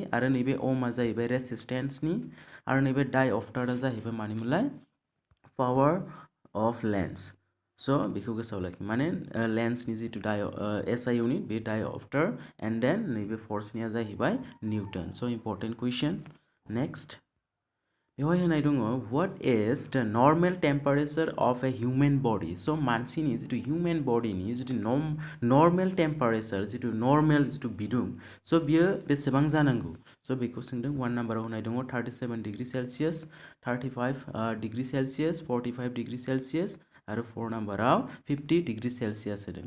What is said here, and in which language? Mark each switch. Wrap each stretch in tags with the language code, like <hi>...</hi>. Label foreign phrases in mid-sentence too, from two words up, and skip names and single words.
<brx>आरो नैबे ओमआ जाहैबाय रेसिस्टेन्सनि आरो नैबे डायअप्टारआ जाहैबाय मानिमोनलाय?</brx> <en>power of lens.</en> <brx>स' बेखौ गोसोआव लाखि। माने लेन्सनि जिथु</brx> <en>SI unit</en> <brx>बे</brx> <en>diopter and then</en> <brx>नैबे फोर्सनिया जाहैबाय निउटन। स'</brx> <en>important question.</en> <brx>नेक्स्ट बेवहाय होनाय दङ,</brx> <en>What is the normal temperature of a human body?</en> <brx>स' मानसिनि जिथु</brx> <en>human bodyनि</en> <brx>जिथु</brx> <en>normal temperature,</en> <brx>जिथु नर्मेल जिथु बिदुं, स' बियो बेसेबां जानांगौ? स' बेखौ सोंदों। 1 नाम्बाराव होनाय दङ 37</brx> <en>degree Celsius,</en> <brx>35</brx> <en>degree Celsius,</en> <brx>45</brx> <en>degree Celsius</en> <brx>आरो 4 नाम्बाराव 50</brx> <en>degree Celsius</en> <brx>होदों।</brx>